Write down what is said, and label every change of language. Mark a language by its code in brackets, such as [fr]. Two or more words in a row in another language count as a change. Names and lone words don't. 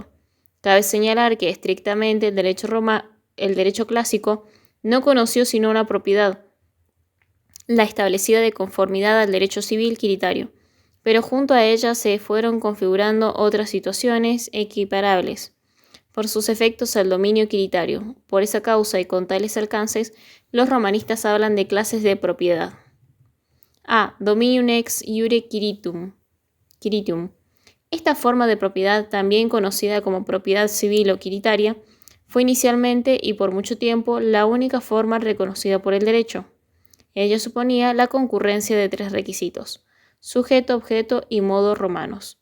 [es] Cabe señalar que estrictamente el derecho clásico no conoció sino una propiedad, la establecida de conformidad al derecho civil quiritario, pero junto a ella se fueron configurando otras situaciones equiparables por sus efectos al dominio quiritario. Por esa causa y con tales alcances, los romanistas hablan de clases de propiedad. A. [la] Dominium ex iure quiritium. [es] Esta forma de propiedad, también conocida como propiedad civil o quiritaria, fue inicialmente y por mucho tiempo la única forma reconocida por el derecho. Ello suponía la concurrencia de 3 requisitos: sujeto, objeto y modo romanos.